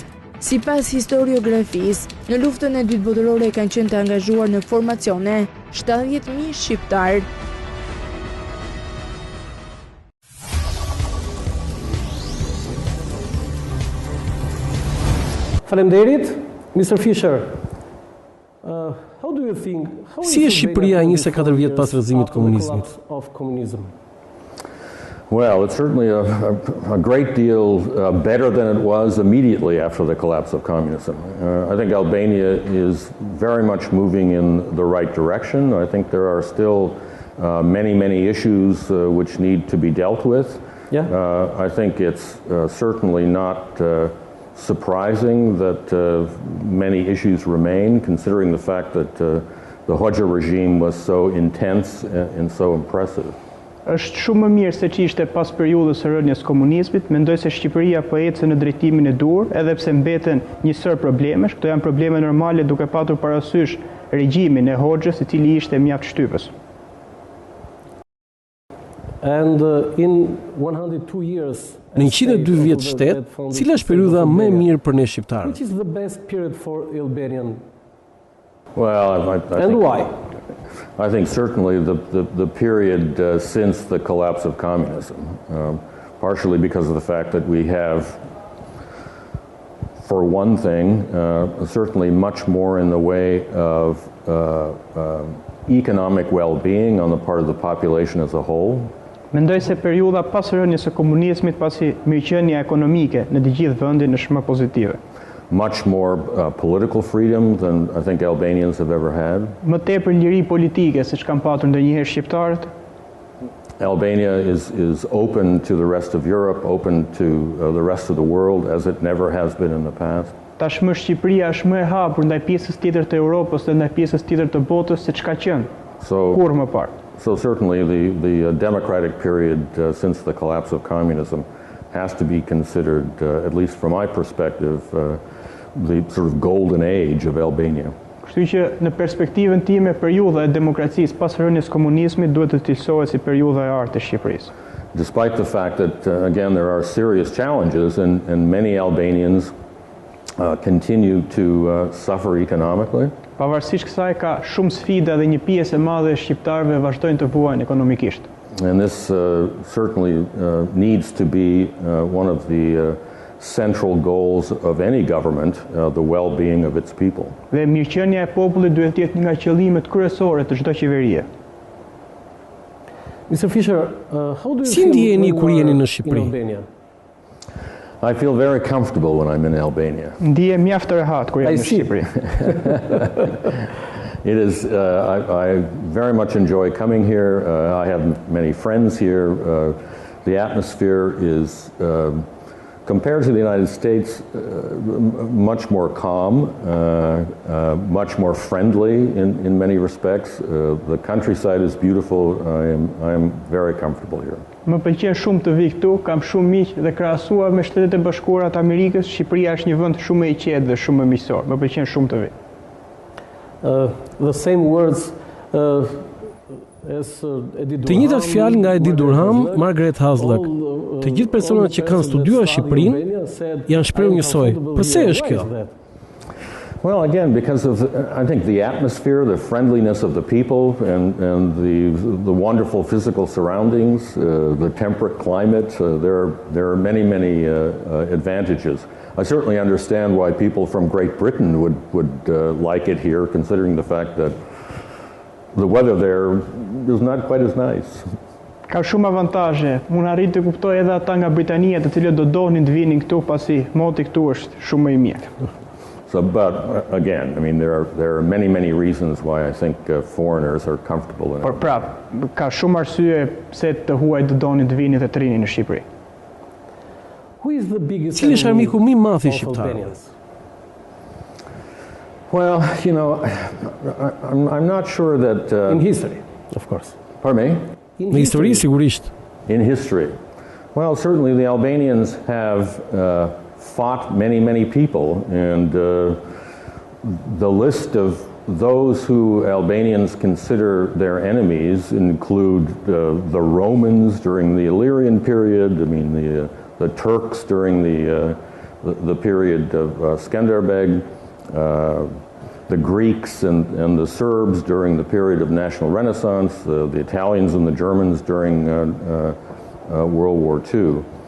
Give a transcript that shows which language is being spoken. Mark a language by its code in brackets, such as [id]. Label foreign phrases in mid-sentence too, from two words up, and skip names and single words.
[sq] Sipas historiografisë, në luftën e dytë botërore kanë qenë të angazhuar në formacione 70.000 shqiptar. Faleminderit, Mr. Fisher. [en] How do you think? [sq] Si është Shqipëria 24 vjet pas rrëzimit të komunizmit? [en] Well, it's certainly a great deal better than it was immediately after the collapse of communism. I think Albania is very much moving in the right direction. I think there are still many issues which need to be dealt with. Yeah. I think it's certainly not surprising that many issues remain, considering the fact that the Hoxha regime was so intense and so impressive. [sq] Është shumë më mirë se që ishte pas periudhës së rënies komunizmit, mendoj se Shqipëria po ecë në drejtimin e dur, edhe pse mbeten një sër problemesh. Këto janë probleme normale duke patur parasysh regjimin e Hoxhës, I cili ishte mjaft shtypës. [en] And in 102 years, [sq] Në 102 vjet shtet, cila është periudha më e mirë për ne shqiptarët? [en] which is the best period for Albanian? Well, I And think, why? I think certainly the period since the collapse of communism, partially because of the fact that we have, for one thing, certainly much more in the way of economic well-being on the part of the population as a whole. [sq] Mendoj se periudha pas rënies së komunizmit, pasi mirëqenia ekonomike në të gjithë vendin është më pozitive. [en] Much more political freedom than I think Albanians have ever had. [sq] Më tepër liri politike se ç'kan patur ndonjëherë shqiptarët. [en] Albania is open to the rest of Europe, open to the rest of the world as it never has been in the past. [sq] Tashmë Shqipëria është më e hapur ndaj pjesës tjetër të Europës dhe ndaj pjesës tjetër të botës se ç'ka qenë kur më parë. [en] So certainly the democratic period since the collapse of communism has to be considered, at least from my perspective, the sort of golden age of Albania. [sq] Kështu që në perspektivën time, periudha e demokracisë pas rënies komunizmit duhet të cilësohet si periudha e artë e Shqipërisë. [en] Despite the fact that, again, there are serious challenges and many Albanians continue to suffer economically. [sq] Pavarësisht kësaj ka shumë sfida dhe një pjesë e madhe e shqiptarëve vazhdojnë të vuajnë ekonomikisht. [en] And this certainly needs to be one of the central goals of any government, the well-being of its people. [sq] Dhe mirëqenia e popullit duhet të jetë një nga qëllimet kryesore të çdo qeverie. [en] Mr. Fisher, how do you [sq] Si [en] feel [sq] ndjeni [en] when [sq] kur [en] you [sq] jeni [en] are [sq] në [en] in [sq] Shqipëri? [en] Albania? I feel very comfortable when I'm in Albania. [sq] Ndihem mjaft të rehat kur jam në [en] see. [sq] Shqipëri. [en] It is, I very much enjoy coming here. I have many friends here. The atmosphere is compared to the United States, much more calm, much more friendly in many respects. The countryside is beautiful. I am very comfortable here. [sq] Më pëlqen shumë të vi këtu, kam shumë miq dhe krahasuar me Shtetet e Bashkuara të Amerikës, Shqipëria është një vend shumë i qetë dhe shumë më miqësor. Më pëlqen shumë të vi. [en] The same words [sq] Të njëjtat fjalë nga Edi Durham, Margaret Hasluck. Të gjithë personat që kanë studiuar Shqipërinë janë shprehur njësoj. Pse është kjo? [en] Well, again, because of, I think, the atmosphere, the friendliness of the people, and the wonderful physical surroundings, the temperate climate. There are many advantages. I certainly understand why people from Great Britain would like it here, considering the fact that the weather there is not quite as nice. [sq] Ka shumë avantazhe. Unë arrit të kuptoj edhe ata nga Britania, të cilët do donin të vinin këtu pasi moti këtu është shumë më i mirë. [en] So, but again, I mean, there are many reasons why I think foreigners are comfortable in it. [sq] Por prap, ka shumë arsye pse të huaj të donin të vinin dhe të rinin në Shqipëri. Cili është armiku më i madh i shqiptarëve? [en] Well, you know, I'm not sure that... in history, of course. Pardon me? [sq] Në histori, sigurisht. [en] In history. Well, certainly the Albanians have fought many people, and the list of those who Albanians consider their enemies include the Romans during the Illyrian period, I mean the Turks during the period of Skanderbeg, the Greeks and the Serbs during the period of National Renaissance, the Italians and the Germans during World War II.